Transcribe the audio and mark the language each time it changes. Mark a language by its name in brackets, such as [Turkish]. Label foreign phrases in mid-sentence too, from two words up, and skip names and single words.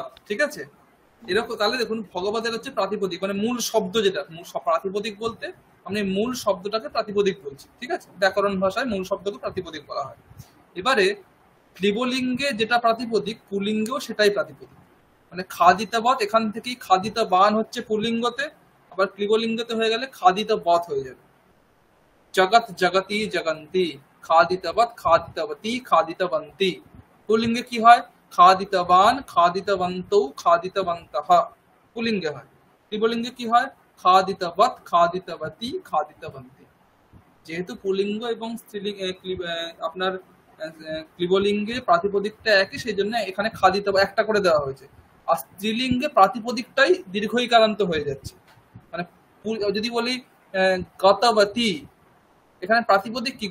[Bangla] ঠিক আছে, এরকম তাহলে দেখুন ভগবতের হচ্ছে প্রাতিপদিক, মানে মূল শব্দ যেটা, প্রাতিপদিক বলতে আমি মূল শব্দটাকে প্রাতিপদিক বলছি, ঠিক আছে? ব্যাকরণ ভাষায় মূল শব্দকে প্রাতিপদিক বলা হয়। এবারে ক্লিবলিঙ্গে যেটা প্রাতিপদিক, পুলিঙ্গেও সেটাই প্রাতিপদিক। মানে খাদিতাবৎ, এখান থেকেই খাদিতাবান হচ্ছে পুলিঙ্গতে, আবার ক্লিবলিঙ্গতে হয়ে গেলে খাদিতাবৎ হয়ে যাবে। [Sanskrit] জগৎ জগতি জগন্তি, খাদিতাবৎ খাদিতাবতী খাদিতবন্তি। [Bangla] পুলিঙ্গে কি হয়? [Sanskrit] খাদিতবান খাদিতবন্তৌ খাদিতবন্তঃ, [Bangla] পুলিঙ্গে হয়। ক্লিবলিঙ্গে কি হয়? [Sanskrit] খাদিতবৎ খাদিতবতী খাদিতবন্তি। [Bangla] যেহেতু পুলিঙ্গ এবং স্ত্রীলিঙ্গ আপনার ক্লিবলিঙ্গে প্রাতিপদিকটা একই, সেই জন্য এখানে খাদিত একটা করে দেওয়া হয়েছে। আর স্ত্রীলিঙ্গে প্রাতিপদিকটাই দীর্ঘইকারান্ত হয়ে যাচ্ছে। মানে যদি বলি গতবতী, এখানে প্রাতিপদিক কি?